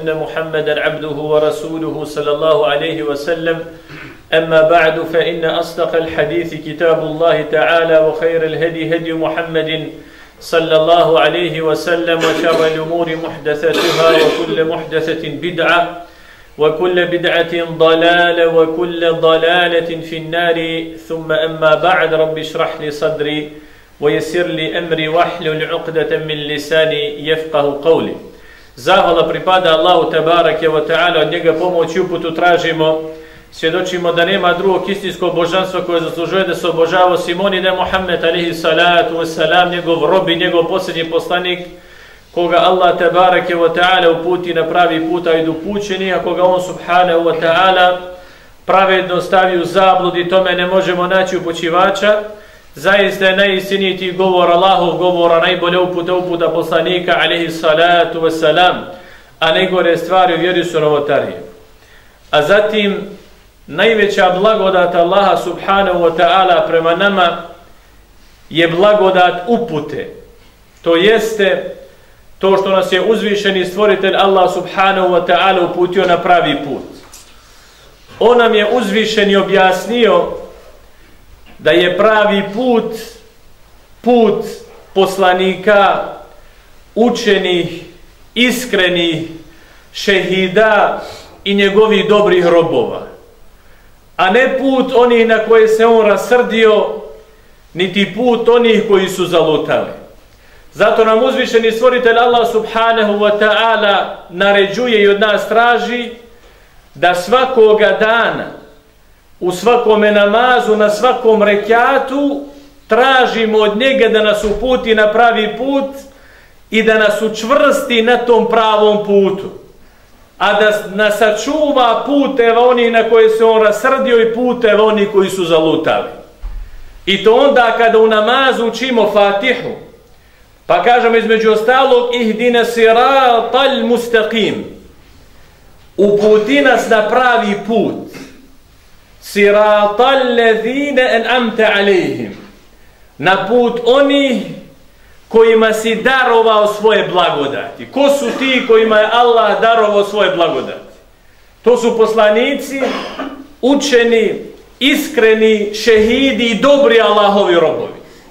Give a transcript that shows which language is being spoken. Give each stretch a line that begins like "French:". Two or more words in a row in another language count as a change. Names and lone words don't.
Arabic: محمدا عبده ورسوله صلى الله عليه وسلم أما بعد فإن أصدق الحديث كتاب الله تعالى وخير الهدي هدي محمد صلى الله عليه وسلم وشر الأمور محدثاتها وكل محدثة بدعة وكل بدعة ضلالة وكل ضلالة في النار ثم أما بعد رب اشرح لي صدري ويسر لي أمري واحلل عقدة من لساني يفقه قولي.
Bosnian: Zahvala pripada Allahu
Arabic: تبارك وتعالى,
Bosnian: od njega pomoć i uputu tražimo. Svjedočimo da nema drugog istinskog božanstva koje zaslužuje da se obožava osim on i da je Muhammed
Arabic: عليه الصلاة والسلام
Bosnian: njegov rob i njegov posljednji poslanik, koga Allah
Arabic: تبارك وتعالى
Bosnian: uputi na pravi put, a idu upućeni, a koga on
Arabic: سبحانه وتعالى
Bosnian: pravedno stavi u zabludi, tome ne možemo naći upućivača. Zaista je najistinitiji govor Allahov govora, najbolja uputa poslanika
Arabic: عليه الصلاة والسلام,
Bosnian: a najgore stvari u vjeri su novotarije. A zatim najveća blagodat Allaha
Arabic: سبحانه وتعالى
Bosnian: prema nama je blagodat upute. To jeste to što nas je uzvišeni stvoritelj Allah
Arabic: سبحانه وتعالى
Bosnian: uputio na pravi put. On nam je uzvišeni objasnio da je pravi put poslanika, učenih, iskrenih, šehida i njegovih dobrih robova, a ne put onih na koje se on rasrdio, niti put onih koji su zalutali. Zato nam uzvišeni stvoritelj Allah
Arabic: سبحانه وتعالى
Bosnian: naređuje i od nas traži da svakoga dana, u svakome namazu, na svakom rekjatu, tražimo od njega da nas uputi na pravi put i da nas učvrsti na tom pravom putu, a da nas sačuva puteva onih na koje se on rasrdio i puteva onih koji su zalutali. I to onda kada u namazu učimo Fatihu, pa kažemo između ostalog
Arabic: اهدنا الصراط المستقيم,
Bosnian: uputi nas na pravi put,
Arabic: صراط الذين أنعمت عليهم,
Bosnian: na put onih kojima si darovao svoje blagodati. Ko su ti kojima je Allah darovao svoje blagodati? To su poslanici, učeni, iskreni, šehidi i dobri Allahovi robovi.